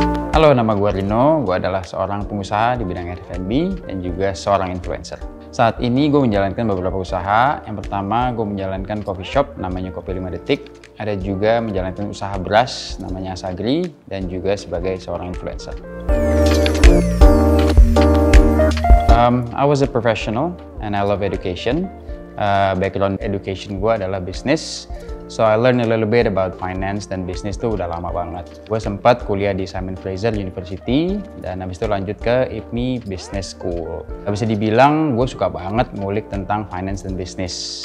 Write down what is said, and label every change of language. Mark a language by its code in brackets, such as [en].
[id] Halo, nama gue Rino. Gue adalah seorang pengusaha di bidang F&B dan juga seorang influencer. Saat ini gue menjalankan beberapa usaha. Yang pertama, gue menjalankan coffee shop namanya Kopi 5 Detik. Ada juga menjalankan usaha beras namanya Asagri dan juga sebagai seorang influencer. [en] I was a professional and I love education. Background education [id] gue adalah bisnis. [en] So I learned a little bit about finance [id] dan bisnis tuh udah lama banget. Gue sempat kuliah di Simon Fraser University dan habis itu lanjut ke IPMI Business School. Bisa dibilang gue suka banget ngulik tentang finance dan bisnis.